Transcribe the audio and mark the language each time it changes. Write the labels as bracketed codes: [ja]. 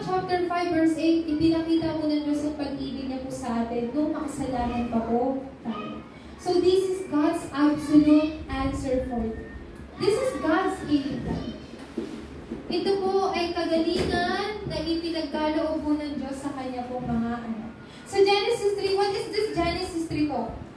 [tl] chapter 5 verse 8, ipinakita po ng Diyos ang pag-ibig niya po sa atin nung makasalanan pa po tayo. [en] So this is God's absolute answer for you. This is God's healing plan. [tl] Ito po ay kagalingan na ipinagkaloob po ng Diyos sa kanya pong mga anak. [en] So Genesis 3, what is this Genesis 3 po?